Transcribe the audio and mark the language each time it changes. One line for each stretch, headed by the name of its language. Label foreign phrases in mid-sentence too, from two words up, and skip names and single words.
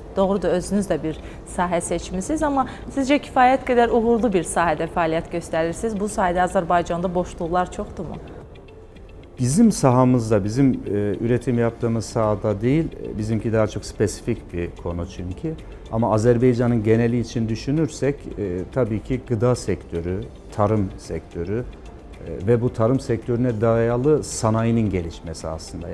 Azerbaijani: Doğrudur, özünüz də bir sahə seçmisiniz, amma sizcə kifayət qədər uğurlu bir sahədə fəaliyyət göstərirsiniz. Bu sahədə Azərbaycanda boşluqlar çoxdurmu?
Turkish: Bizim sahamızda, bizim üretim yaptığımız sahada değil, bizimki daha çok spesifik bir konu çünkü. Ama Azerbaycan'ın geneli için düşünürsek tabii ki gıda sektörü, tarım sektörü ve bu tarım sektörüne dayalı sanayinin gelişmesi aslında.